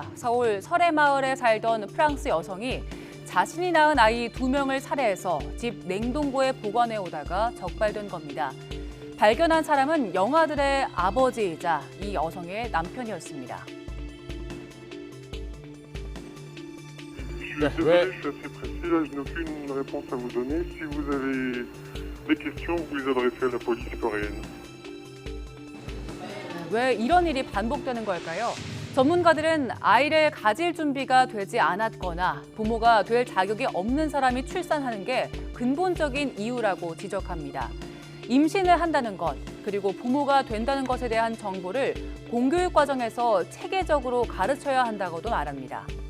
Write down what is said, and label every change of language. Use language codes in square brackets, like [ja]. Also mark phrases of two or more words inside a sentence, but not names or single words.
[ko] 서울 설해마을에 살던 프랑스 여성이 자신이 낳은 아이 2명을 살해해서 집 냉동고에 보관해 오다가 적발된 겁니다. 발견한 사람은 영아들의 아버지이자 이 여성의 남편이었습니다. 네, [fr] Je suis assez précis, là je n'ai aucune réponse à vous donner. Si vous avez des questions, vous les adressez à la police coréenne. [ko] 왜 이런 일이 반복되는 걸까요? 전문가들은 아이를 가질 준비가 되지 않았거나 부모가 될 자격이 없는 사람이 출산하는 게 근본적인 이유라고 지적합니다. 임신을 한다는 것, 그리고 부모가 된다는 것에 대한 정보를 공교육 과정에서 체계적으로 가르쳐야 한다고도 말합니다.